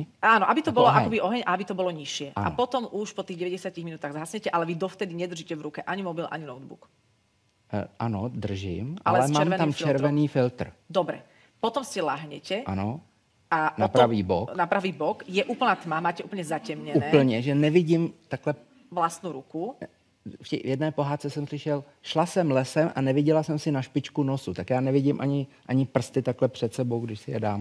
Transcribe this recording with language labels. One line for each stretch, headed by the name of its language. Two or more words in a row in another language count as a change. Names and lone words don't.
Slovak: Áno, aby to bolo akoby oheň a aby to bolo nižšie. Áno. A potom už po tých 90 minútach zhasnete, ale vy dovtedy nedržíte v ruke ani mobil, ani notebook.
Czech: Ano, držím, ale mám tam červený filtr.
Slovak: Dobre. Potom si lahnete.
Czech: Ano. A na pravý bok. Na pravý bok.
Slovak: Je úplná tma, máte úplne zatemnené.
Czech: Úplně, že nevidím takhle
Slovak: vlastnú ruku.
Czech: V jedné pohádce jsem slyšel, šla jsem lesem a neviděla jsem si na špičku nosu, tak já nevidím ani prsty takhle před sebou, když si je dám.